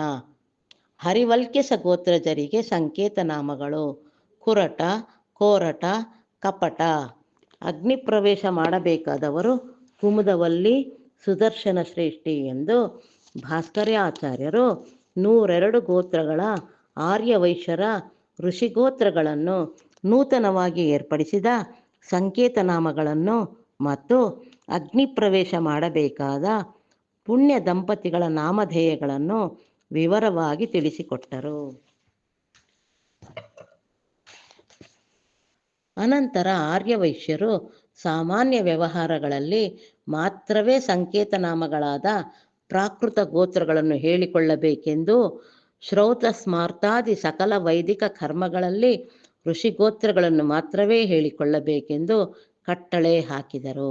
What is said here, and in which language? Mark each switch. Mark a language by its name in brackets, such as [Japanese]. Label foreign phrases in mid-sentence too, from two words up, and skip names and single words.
[Kannada] ಹರಿವಲ್ಕ್ಯಸ ಗೋತ್ರಜರಿಗೆ ಸಂಕೇತನಾಮಗಳು: ಕುರಟ, ಕೋರಟ, ಕಪಟ. ಅಗ್ನಿಪ್ರವೇಶ ಮಾಡಬೇಕಾದವರು: ಕುಮುದವಲ್ಲಿ, ಸುದರ್ಶನ ಶ್ರೇಷ್ಠಿ ಎಂದು ಭಾಸ್ಕರಾಚಾರ್ಯರು 102 ಗೋತ್ರಗಳ ಆರ್ಯವೈಶ್ಯರ ಋಷಿಗೋತ್ರಗಳನ್ನು ನೂತನವಾಗಿ ಏರ್ಪಡಿಸಿದ ಸಂಕೇತನಾಮಗಳನ್ನು ಮತ್ತು ಅಗ್ನಿಪ್ರವೇಶ ಮಾಡಬೇಕಾದ ಪುಣ್ಯ ದಂಪತಿಗಳ ನಾಮಧೇಯಗಳನ್ನು ವಿವರವಾಗಿ ತಿಳಿಸಿಕೊಟ್ಟರು. ಅನಂತರ ಆರ್ಯವೈಶ್ಯರು ಸಾಮಾನ್ಯ ವ್ಯವಹಾರಗಳಲ್ಲಿ ಮಾತ್ರವೇ ಸಂಕೇತನಾಮಗಳಾದ ಪ್ರಾಕೃತ ಗೋತ್ರಗಳನ್ನು ಹೇಳಿಕೊಳ್ಳಬೇಕೆಂದು, ಶ್ರೌತ ಸ್ಮಾರ್ತಾದಿ ಸಕಲ ವೈದಿಕ ಕರ್ಮಗಳಲ್ಲಿ ಋಷಿಗೋತ್ರಗಳನ್ನು ಮಾತ್ರವೇ ಹೇಳಿಕೊಳ್ಳಬೇಕೆಂದು ಕಟ್ಟಳೆ ಹಾಕಿದರು.